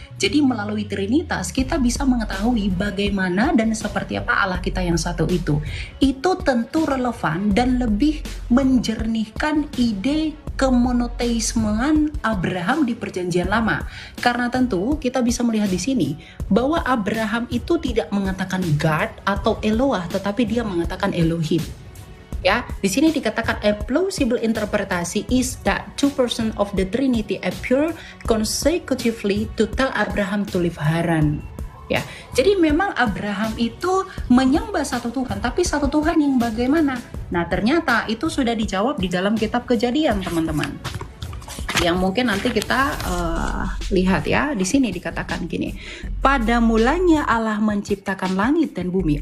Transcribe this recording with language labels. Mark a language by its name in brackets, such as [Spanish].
[Indonesian] Jadi melalui Trinitas kita bisa mengetahui bagaimana dan seperti apa Allah kita yang satu itu. Itu tentu relevan dan lebih menjernihkan ide kemonoteismean Abraham di Perjanjian Lama. Karena tentu kita bisa melihat di sini bahwa Abraham itu tidak mengatakan God atau Eloah, tetapi dia mengatakan Elohim. Ya, di sini dikatakan [English] a plausible interpretasi is that two persons of the Trinity appear consecutively to tell Abraham to leave Haran. [Indonesian] Ya, jadi memang Abraham itu menyembah satu Tuhan, tapi satu Tuhan yang bagaimana? Nah, ternyata itu sudah dijawab di dalam kitab Kejadian, teman-teman. Yang mungkin nanti kita lihat ya, di sini dikatakan gini. Pada mulanya Allah menciptakan langit dan bumi.